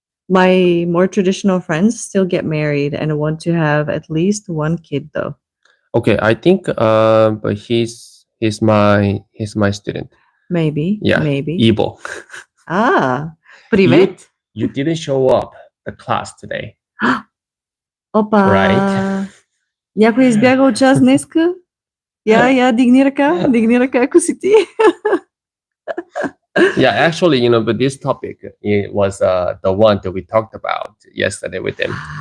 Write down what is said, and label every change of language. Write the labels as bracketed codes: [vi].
[en] my more traditional friends still get married and want to have at least one kid though. Okay, I think but he's my student. Maybe. Yeah. Maybe. Ibo. [bg] Привет. [en] You didn't show up the class today. [bg] Опа. [en] Right. [bg] Някой избяга от час днеска? Я, дигни ръка, ако си ти. [en] Yeah, actually, but this topic, it was the one that we talked about yesterday with them.